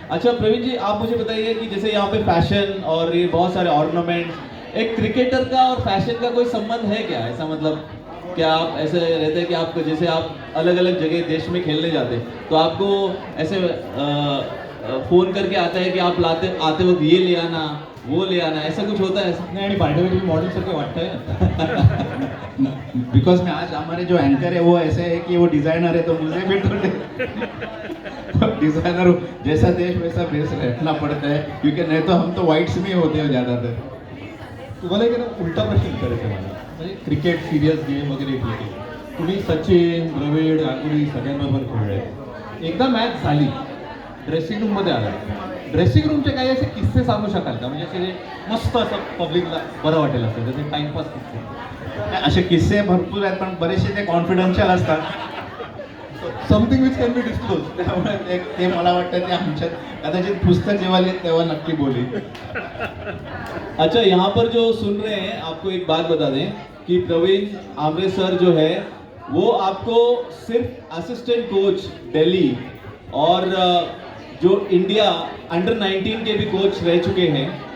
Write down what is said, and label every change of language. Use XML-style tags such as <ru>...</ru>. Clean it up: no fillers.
<hi>अच्छा प्रवीण जी, आप मुझे बताइए कि जैसे यहाँ पे फैशन और ये बहुत सारे ऑर्नामेंट्स, एक क्रिकेटर का और फैशन का कोई संबंध है क्या? ऐसा मतलब क्या आप ऐसे रहते हैं कि आप जैसे आप अलग अलग जगह देश में खेलने जाते हैं तो आपको ऐसे फोन करके आता है कि आप आते वक्त ये ले आना, वो ले आना, ऐसा कुछ होता है? ऐसा</hi> <mr>नाही, आणि</mr> <en>by the way</en> <mr>तुम्ही मॉडेल सारखे वाटतंय.</mr> <hi>बिकॉज में आज हमारे जो एंकर है वो ऐसे है कि वो डिजाइनर है, तो मुझे भी तो डिजाइनर जैसा देश वैसा भेष रखना पड़ता है, क्योंकि नहीं तो हम तो वाइट्स में होते हैं ज़्यादातर.</hi> <mr>तुम्हाला एक ना उलटा प्रश्न विचारायचा आहे मला. म्हणजे क्रिकेट सिरियस गेम वगैरे ठीक आहे, तुम्ही सचिन, द्रविड, गांगुली सगळ्यांबरोबर खेळले. एकदा मॅच झाली, ड्रेसिंग रूममध्ये आला, ड्रेसिंग रूमचे काही असे किस्से सांगू शकाल का? म्हणजे असे मस्त असं पब्लिकला बरं वाटेल असं, जसे टाइमपास किस्से. असे किस्से भरपूर आहेत, पण बरेचसे ते कॉन्फिडेन्शियल असतात.</mr> <en>Something which can be disclose.</en> <mr>त्यामुळे ते मला वाटतं ते आमच्यात कदाचित पुस्तक जेव्हा लिहित तेव्हा नक्की बोली.</mr> <hi>अच्छा, यहाँ पर जो सुन रहे हैं आपको एक बात बता दें कि प्रवीण आमरे सर जो है वो आपको सिर्फ असिस्टेंट कोच दिल्ली और जो इंडिया अंडर 19 के भी कोच रह चुके हैं.</hi>